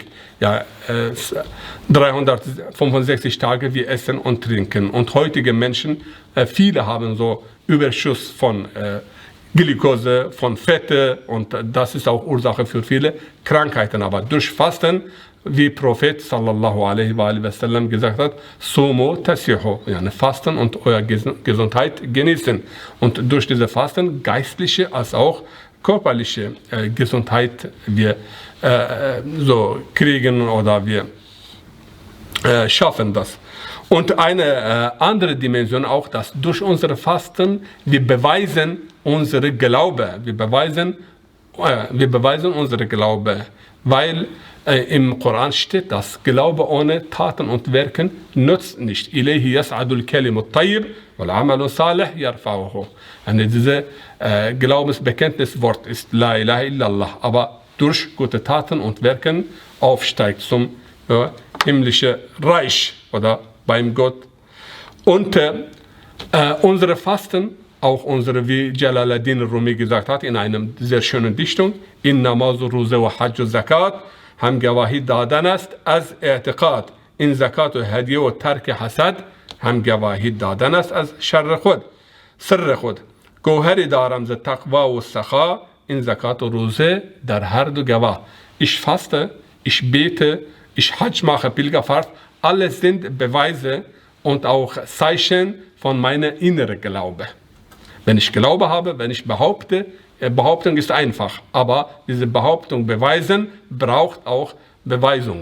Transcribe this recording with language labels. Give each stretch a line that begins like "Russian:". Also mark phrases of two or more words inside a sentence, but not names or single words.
German: Ja, 365 Tage wir essen und trinken. Und heutige Menschen, viele haben so Überschuss von Glucose, von Fette, und das ist auch Ursache für viele Krankheiten. Aber durch Fasten, wie Prophet
Arabic: صلى الله عليه وسلم
German: gesagt hat,
Arabic: صوموا تصحوا,
German: Fasten und eure Gesundheit genießen. Und durch diese Fasten, geistliche als auch körperliche Gesundheit wir so kriegen oder wir schaffen das. Und eine andere Dimension auch, dass durch unsere Fasten wir beweisen unsere Glaube. Wir beweisen unsere Glaube, weil im Koran steht, dass Glaube ohne Taten und Werken nützt nicht.
Arabic: إليه يصعد الكلم الطيب والعمل الصالح يرفعه.
German: Dieses Glaubensbekenntniswort ist
Arabic: لا إله إلا الله,
German: aber durch gute Taten und Werken aufsteigt zum himmlischen Reich oder beim Gott. Und unsere Fasten, auch unsere, wie Jalaluddin Rumi gesagt hat, in einer sehr schönen Dichtung, in
Persian: نماز، روزه و
German: Hajj und Zakat,
Persian: هم گواهی دادن است از اعتقاد این زکات و هدیه و ترک حسد هم گواهی دادن است از شر خود سر خود گوهری دارم ز تقوا و سخا این زکات و روزه در هر دو گواه
German: ich faste, ich bete, ich Hajj mache, Pilgerfahrt, alles sind Beweise und auch Zeichen von meiner inneren Glaube. Wenn ich Glaube habe, wenn ich behaupte, Behauptung ist einfach, aber diese Behauptung beweisen braucht auch Beweisung.